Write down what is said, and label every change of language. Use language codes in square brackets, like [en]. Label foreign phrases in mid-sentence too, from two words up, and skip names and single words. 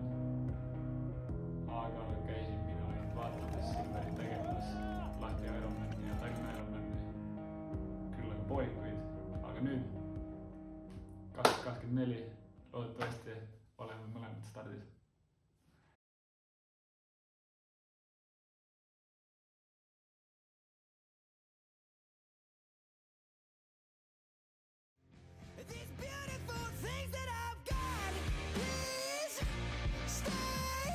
[et] Aga käisin mina ainult vaatamas Silverit tegemas Lahti Ironmani ja Tallinna Ironmani, küll aga poolikuid. Aga nüüd, 2024, loodetavasti oleme mõlemad stardis. [en] These beautiful things that I've got, please stay.